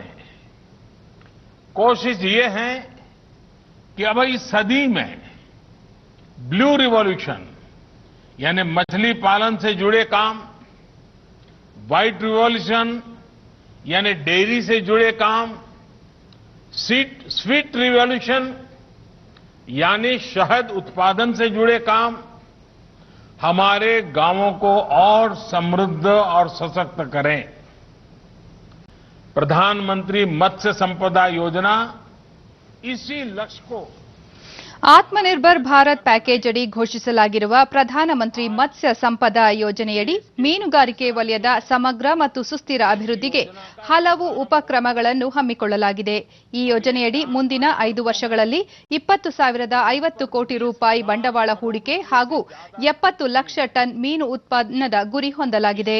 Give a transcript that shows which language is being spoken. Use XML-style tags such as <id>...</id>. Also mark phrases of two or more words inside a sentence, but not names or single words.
<hi>कोशिश ये है कि अब इस सदी में</hi> <en>blue revolution</en> <hi>यानी मछली पालन से जुड़े काम,</hi> <en>white revolution</en> <hi>यानी डेयरी से जुड़े काम,</hi> <en>sweet revolution</en> <hi>यानी शहद उत्पादन से जुड़े काम हमारे गांवों को और समृद्ध और सशक्त करें. प्रधानमंत्री मत्स्य संपदा योजना इसी लक्ष्य को</hi> <kn>ಆತ್ಮನಿರ್ಭರ್ ಭಾರತ್ ಪ್ಯಾಕೇಜ್ ಅಡಿ ಘೋಷಿಸಲಾಗಿರುವ ಪ್ರಧಾನಮಂತ್ರಿ ಮತ್ಸ್ಯ ಸಂಪದಾ ಯೋಜನೆಯಡಿ ಮೀನುಗಾರಿಕೆ ವಲಯದ ಸಮಗ್ರ ಮತ್ತು ಸುಸ್ಥಿರ ಅಭಿವೃದ್ಧಿಗೆ ಹಲವು ಉಪಕ್ರಮಗಳನ್ನು ಹಮ್ಮಿಕೊಳ್ಳಲಾಗಿದೆ. ಈ ಯೋಜನೆಯಡಿ ಮುಂದಿನ 5 ವರ್ಷಗಳಲ್ಲಿ 20,050 ಕೋಟಿ ರೂಪಾಯಿ ಬಂಡವಾಳ ಹೂಡಿಕೆ ಹಾಗೂ 70 ಲಕ್ಷ ಟನ್ ಮೀನು ಉತ್ಪನ್ನದ ಗುರಿ ಹೊಂದಲಾಗಿದೆ.</kn>